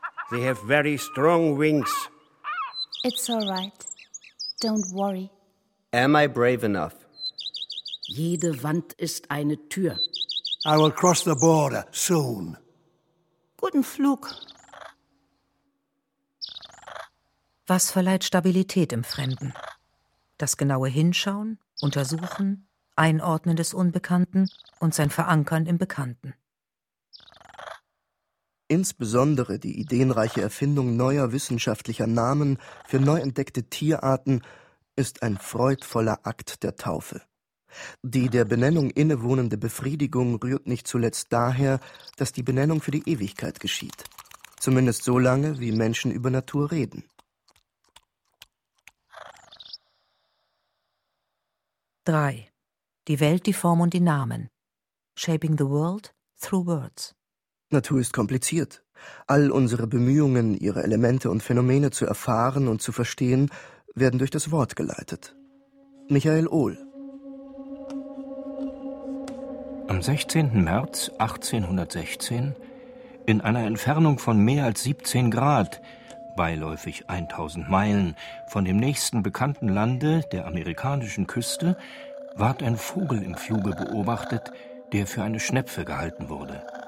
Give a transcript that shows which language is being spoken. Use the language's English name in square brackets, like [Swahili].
[English] They have very strong wings. It's all right. Don't worry. Am I brave enough? [German] Jede Wand ist eine Tür. [English] I will cross the border soon. [German] Guten Flug. Was verleiht Stabilität im Fremden? Das genaue Hinschauen, Untersuchen, Einordnen des Unbekannten und sein Verankern im Bekannten. Insbesondere die ideenreiche Erfindung neuer wissenschaftlicher Namen für neu entdeckte Tierarten ist ein freudvoller Akt der Taufe. Die der Benennung innewohnende Befriedigung rührt nicht zuletzt daher, dass die Benennung für die Ewigkeit geschieht. Zumindest so lange, wie Menschen über Natur reden. Drei. Die Welt, die Form und die Namen. [English] Shaping the world through words. [German] Natur ist kompliziert. All unsere Bemühungen, ihre Elemente und Phänomene zu erfahren und zu verstehen, werden durch das Wort geleitet. Michael Ohl. Am 16. März 1816, in einer Entfernung von mehr als 17 Grad, beiläufig 1000 Meilen, von dem nächsten bekannten Lande, der amerikanischen Küste, ward ein Vogel im Fluge beobachtet, der für eine Schnepfe gehalten wurde.